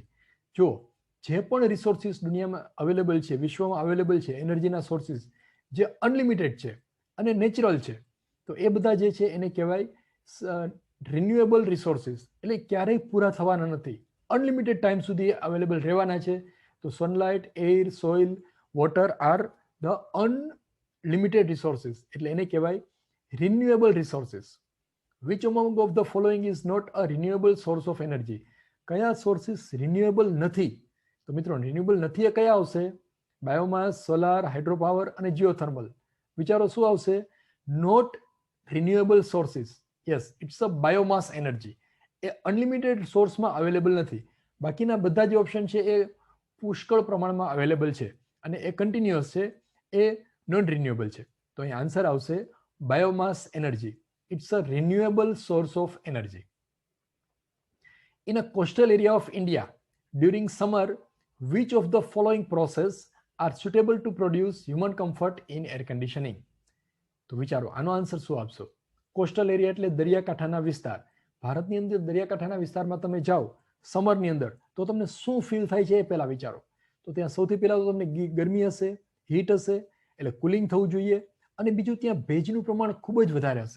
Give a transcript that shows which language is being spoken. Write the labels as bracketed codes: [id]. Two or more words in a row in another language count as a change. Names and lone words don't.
[gu] જો જે પણ રિસોર્સિસ દુનિયામાં અવેલેબલ છે, વિશ્વમાં અવેલેબલ છે, એનર્જીના સોર્સિસ જે અનલિમિટેડ છે અને નેચરલ છે, તો એ બધા જે છે એને કહેવાય [en] renewable resources [gu] એટલે ક્યારેય પૂરા થવાના નથી, [en] unlimited time [gu] સુધી અવેલેબલ રહેવાના છે. તો [en] sunlight, air, soil, water are the unlimited resources, [gu] એટલે એને કહેવાય [en] renewable resources. વિચ among of the following is not a renewable source of energy? [gu] કયા સોર્સિસ રિન્યુએબલ નથી? તો મિત્રો રિન્યુએબલ નથી એ કયા આવશે? [en] biomass, solar, hydropower અને જીઓથર્મલ. [gu] વિચારો શું આવશે? [en] not renewable sources. yes, it's a biomass energy. [gu] એ અનલિમિટેડ સોર્સમાં અવેલેબલ નથી. બાકીના બધા જે ઓપ્શન છે એ પુષ્કળ પ્રમાણમાં અવેલેબલ છે અને એ કન્ટિન્યુઅસ છે, એ [en] non renewable [gu] છે. તો અહીં આન્સર આવશે [en] biomass energy. It's a renewable source of energy. In a coastal area of India, during summer, which of the following process are suitable to produce human comfort in air conditioning? [gu] તો વિચારો આનો આન્સર શું આપશો? [en] coastal area [gu] એટલે દરિયાકાંઠાના વિસ્તાર. ભારતની અંદર દરિયાકાંઠાના વિસ્તારમાં તમે જાઓ સમરની અંદર તો તમને શું ફીલ થાય છે એ પહેલા વિચારો. તો ત્યાં સૌથી પહેલા તો તમને ગરમી હશે, હીટ હશે, એટલે કુલિંગ થવું જોઈએ. અને બીજું ત્યાં ભેજનું પ્રમાણ ખૂબ જ વધારે હશે.